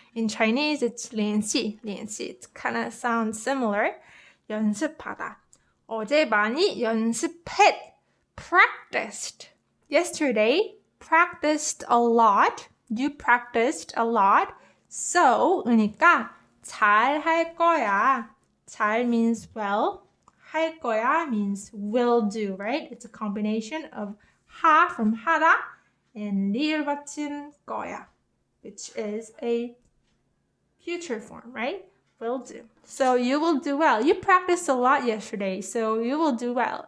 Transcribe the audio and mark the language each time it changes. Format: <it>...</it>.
<en>In Chinese, it's 练习. It kind of sounds similar. 연습하다.</en> <ko>어제 많이 연습했. Practiced.</ko> <en>Yesterday, practiced a lot. You practiced a lot.</en> <ko>So, 그러니까 잘 할 거야.</ko> <en>잘 means well. 할 거야 means will do, right? It's a combination of 하 from 하다 and 리을 받침 거야, which is a future form, right? Will do. So you will do well. You practiced a lot yesterday, so you will do well.</en>